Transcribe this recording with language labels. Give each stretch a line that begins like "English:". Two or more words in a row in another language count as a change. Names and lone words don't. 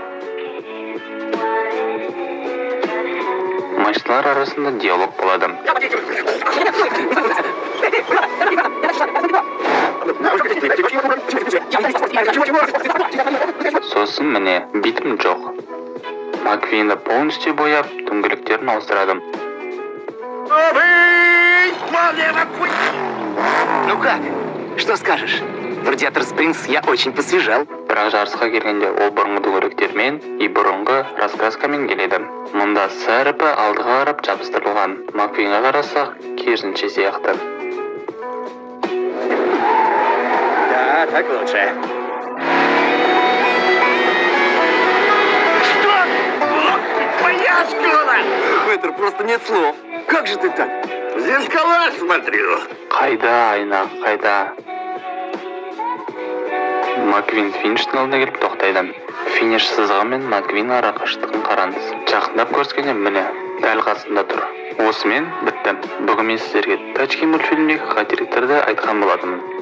Kazakh: Машиналар арасында диалог болады. Сосын міне, битім жоқ. Маквинді полностью бояп, дөңгелектерін ауыстырады.
Russian: Ну как? Что скажешь? В Радиатор Спрингс я очень посвежал.
Kazakh: Бірақ жарысқа келгенде ол бұрынғы дөңгелектермен и бұрынғы раскраскамен келеді. Мұнда сәріпі алдыға қарап жабыстырылған. Маквинға қарасақ, керісінше сияқты.
Russian: Да, так лучше. Моя школа! Мэтр, просто нет слов. Как же ты так? В зеркала смотрю.
Kazakh: Қайда, айна, қайда? Маквин фиништің алдына келіп тоқтайды. Финиш сызығы мен Маквин ара қашықтығын қараңыз. Жақындап көріскенде міне, дәл қасында тұр. Осымен бітті. Бүгін мен сіздерге Тачки мультфильмдегі қателіктерді айтқан болатынмын.